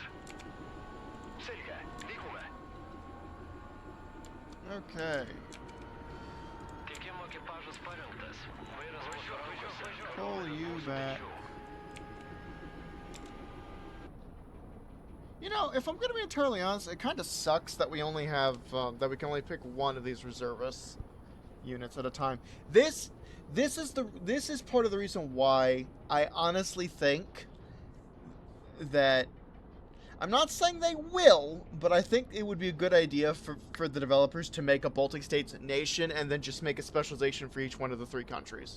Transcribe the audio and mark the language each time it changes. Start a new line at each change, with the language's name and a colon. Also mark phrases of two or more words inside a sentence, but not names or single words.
Estonian: Selge, liigume.
English: Okay.
Lithuanian: Tiekimo ekipažas parengtas. Vairas mūsų rankose.
English: Pull you back. You know, if I'm going to be entirely honest, it kind of sucks that we only have that we can only pick one of these reservist units at a time. This is part of the reason why I honestly think that I'm not saying they will, but I think it would be a good idea for the developers to make a Baltic States nation and then just make a specialization for each one of the three countries.